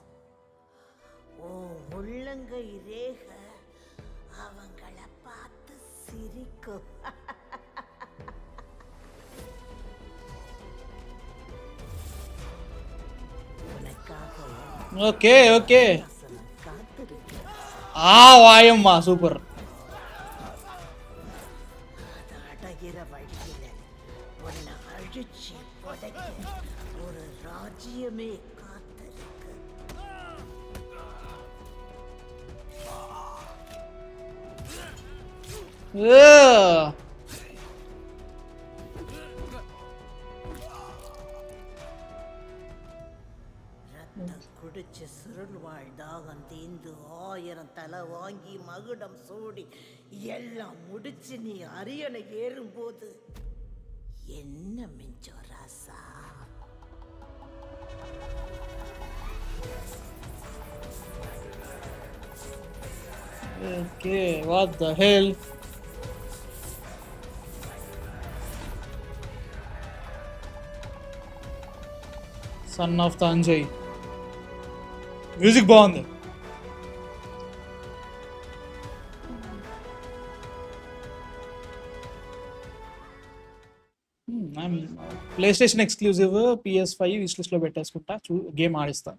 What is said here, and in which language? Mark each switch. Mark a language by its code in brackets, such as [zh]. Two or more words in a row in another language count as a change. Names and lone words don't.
[ta] உன் உள்ளங்கை ரேக அவங்கள பார்த்து சிரிக்கும். உனக்காக [en] Okay okay, [ta] வசனம் காத்திருக்கு. [te] వాయమ్మా సూపర్. [ta] அது அடைகிற வழியில உன்னை அழிச்சு புதைக்க ஒரு ராஜ்யமே காத்திருக்கு. ரத்தம் குடிச்சு சுருள் வாழ்தாகம் தீந்து 1000 தலை வாங்கி மகுடம் சூடி எல்லாம் முடிச்சு நீ அரியணை ஏறும்போது என்ன மிஞ்சம் ராசா? [en] Okay, what the hell. [te] సన్ ఆఫ్ ద అంజయ్ మ్యూజిక్ బాగుంది. [en] PlayStation exclusive, [te] PS5 [en] wish listలో [te] పెట్టేసుకుంటా, గేమ్ ఆడిస్తాను.